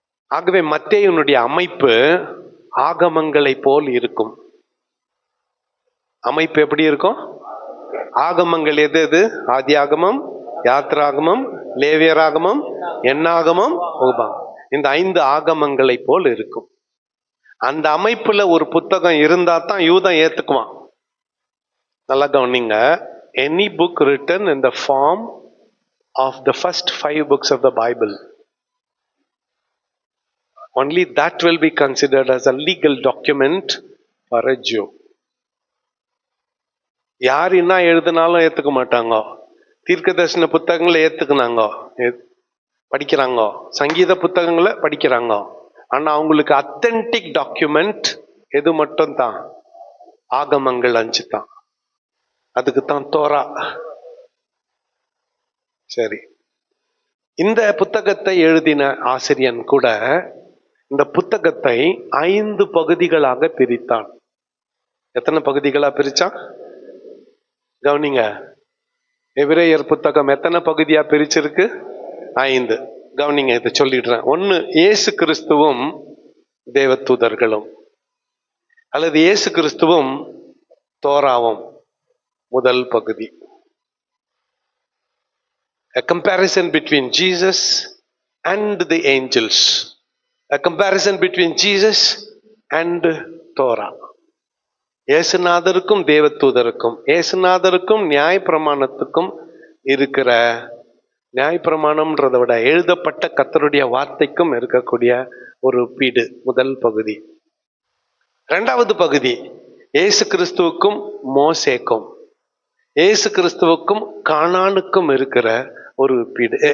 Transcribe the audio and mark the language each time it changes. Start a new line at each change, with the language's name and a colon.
Tamil: ஆகவே மத்தேயுனுடைய அமைப்பு ஆகமங்களை போல் இருக்கும். அமைப்பு எப்படி இருக்கும்? ஆகமங்கள் எது எது? ஆதி ஆகமம், யாத்ராகமம், லேவியராகமம், எண்ணாகமம், உபாகமம். இந்த 5 ஆகமங்களை போல் இருக்கும். அந்த அமைப்புல ஒரு புத்தகம் இருந்தா தான் யூதன் ஏத்துக்குவான். நல்லா கவனிங்க,
English: any book written in the form of the first 5 books of the Bible, only that will be considered as a legal document for a Jew.
Tamil: யார் என்ன எழுதினாலும் ஏத்துக்க மாட்டாங்க. தீர்க்க தரிசன புத்தகங்களை ஏத்துக்குனாங்க, படிக்கிறாங்க. சங்கீத புத்தகங்களை படிக்கிறாங்க. ஆனா அவங்களுக்கு அத்தன்டிக் டாக்குமெண்ட் எது மட்டும் தான்? ஆகமங்கள் 5 தான். அதுக்கு தான் தோரா. சரி, இந்த புத்தகத்தை எழுதின ஆசிரியன் கூட இந்த புத்தகத்தை 5 பகுதிகளாக பிரித்தான். எத்தனை பகுதிகளா பிரிச்சான்? கவனிங்க, எபிரேயர் புத்தகம் எத்தனை பகுதியா பிரிச்சிருக்கு? 5. கவனிங்க, இதை சொல்லிடுறேன். 1, இயேசு கிறிஸ்துவும் தேவதூதர்களும், அல்லது இயேசு கிறிஸ்துவும் தோராவும். முதல் பகுதி.
English: A comparison between Jesus and the angels. A comparison between Jesus and Torah.
Tamil: இயேசுநாதருக்கும் தேவதூதருக்கும், இயேசுநாதருக்கும் நியாயப்பிரமாணத்துக்கும் இருக்கிற, நியாயப்பிரமாணம்ன்றதை விட எழுதப்பட்ட கர்த்தருடைய வார்த்தைக்கும் இருக்கக்கூடிய ஒரு ஒப்பீடு. முதல் பகுதி. 2வது பகுதி இயேசு கிறிஸ்துவுக்கும் மோசேக்கும், இயேசு கிறிஸ்துவுக்கும் கானானுக்கும் இருக்கிற ஒரு ஒப்பீடு.